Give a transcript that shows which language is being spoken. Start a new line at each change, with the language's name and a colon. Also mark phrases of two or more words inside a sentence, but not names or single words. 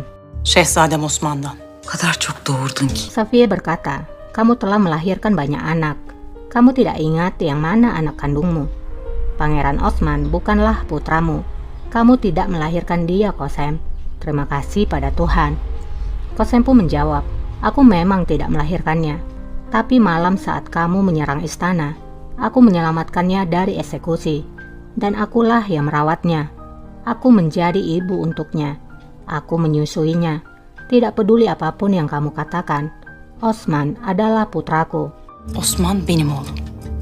Turkish: Şehzadem Osman'dan. O kadar çok doğurdun ki.
Indonesian: Safiye berkata, kamu telah melahirkan banyak anak. Kamu tidak ingat yang mana anak kandungmu. Pangeran Osman bukanlah putramu. Kamu tidak melahirkan dia, Kösem. Terima kasih pada Tuhan. Kösem pun menjawab, aku memang tidak melahirkannya. Tapi malam saat kamu menyerang istana, aku menyelamatkannya dari eksekusi. Dan akulah yang merawatnya. Aku menjadi ibu untuknya. Aku menyusuinya. Tidak peduli apapun yang kamu katakan. Osman adalah putraku.
Turkish: Osman benim oğlum.